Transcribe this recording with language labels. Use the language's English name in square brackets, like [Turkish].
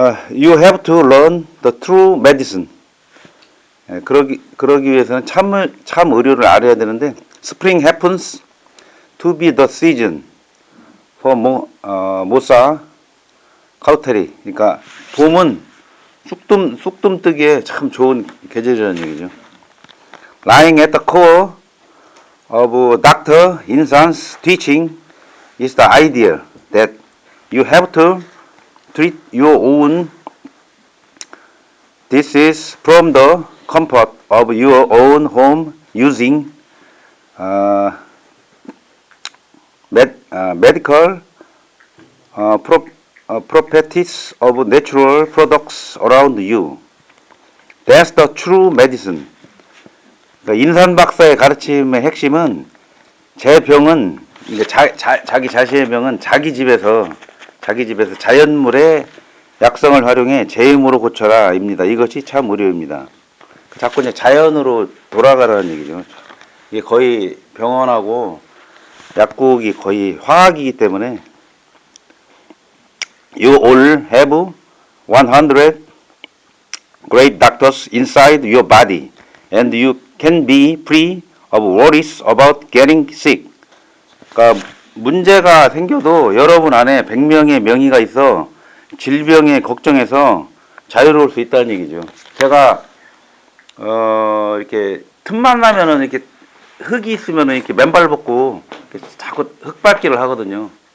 [English] You have to learn the true medicine. [Korean] 예, 그러기 위해서는 참 의료를 알아야 되는데 [English] Spring happens to be the season for 모사 카우테리. [Korean] 그러니까 봄은 쑥뜸 뜨기에 참 좋은 계절이라는 얘기죠. [English] Lying at the core of Dr. Insan's teaching is the idea that you have to treat your own disease from the comfort of your own home using medical properties of natural products around you. That's the true medicine. [Korean] 그러니까 인산 박사의 가르침의 핵심은 제 병은 자기 자신의 병은 자기 집에서 자연물의 약성을 활용해 제 힘으로 고쳐라입니다. 이것이 참 의료입니다. 자꾸 이제 자연으로 돌아가라는 얘기죠. 이게 거의 병원하고 약국이 거의 화학이기 때문에 [English] You all have 100 great doctors inside your body and you can be free of worries about getting sick. [Korean] 그러니까 문제가 생겨도 여러분 안에 100명의 명의가 있어 질병에 걱정해서 자유로울 수 있다는 얘기죠. 제가 이렇게 틈만 나면은 이렇게 흙이 있으면은 이렇게 맨발 벗고 이렇게 자꾸 흙밟기를 하거든요.